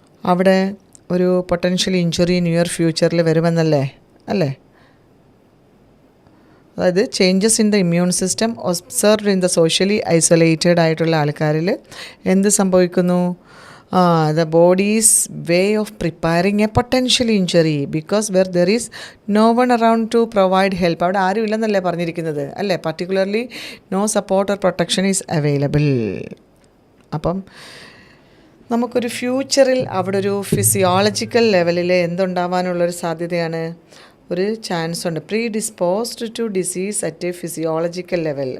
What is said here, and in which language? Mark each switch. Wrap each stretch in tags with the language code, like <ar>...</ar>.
<ml>അവിടെ ഒരു potential injury near ഫ്യൂച്ചറിൽ വരുമെന്നല്ലേ, അല്ലേ? അതായത്</ml> <en>changes in the immune system observed in the socially isolated</en> <ml>ആയിട്ടുള്ള ആൾക്കാരിൽ എന്ത് സംഭവിക്കുന്നു?</ml> <en>the body's way of preparing a potential injury because where there is no one around to provide help.</en> <ml>അവിടെ ആരും ഇല്ലെന്നല്ലേ പറഞ്ഞിരിക്കുന്നത്, അല്ലേ?</ml> <en>Particularly no support or protection is available.</en> <ml>അപ്പം നമുക്കൊരു ഫ്യൂച്ചറിൽ അവിടെ ഒരു ഫിസിയോളജിക്കൽ ലെവലിൽ എന്തുണ്ടാവാനുള്ളൊരു സാധ്യതയാണ്? ഒരു ചാൻസ് ഉണ്ട്.</ml> <en>Predisposed to disease at a physiological level.</en>